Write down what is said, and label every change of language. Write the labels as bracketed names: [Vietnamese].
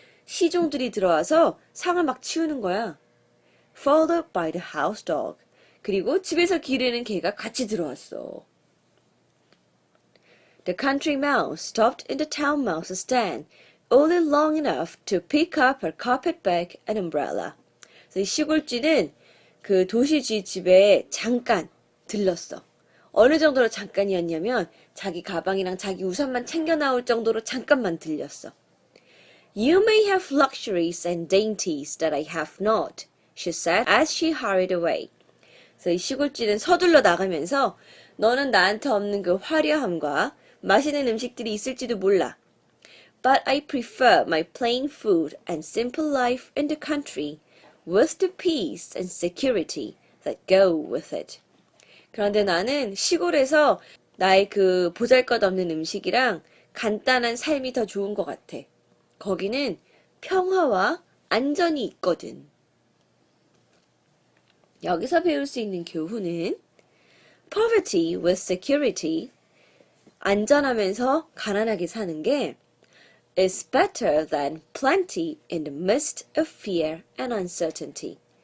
[Korean] 시종들이 들어와서 상을 막 치우는 거야. [English] Followed by the house dog. [Korean] 그리고 집에서 기르는 개가 같이 들어왔어. [English] The country mouse stopped in the town mouse's stand, only long enough to pick up her carpetbag and umbrella. [Korean] 그래서 이 시골쥐는 그 도시쥐 집에 잠깐 들렀어. 어느 정도로 잠깐이었냐면 자기 가방이랑 자기 우산만 챙겨 나올 정도로 잠깐만 들렸어. [English] You may have luxuries and dainties that I have not, she said as she hurried away. [Korean] 그래서 이 시골쥐는 서둘러 나가면서 너는 나한테 없는 그 화려함과 맛있는 음식들이 있을지도 몰라. [English] But I prefer my plain food and simple life in the country with the peace and security that go with it. [Korean] 그런데 나는 시골에서 나의 그 보잘것없는 음식이랑 간단한 삶이 더 좋은 것 같아. 거기는 평화와 안전이 있거든. 여기서 배울 수 있는 교훈은 [English] poverty with security, [Korean] 안전하면서 가난하게 사는 게 [English] is better than plenty in the midst of fear and uncertainty.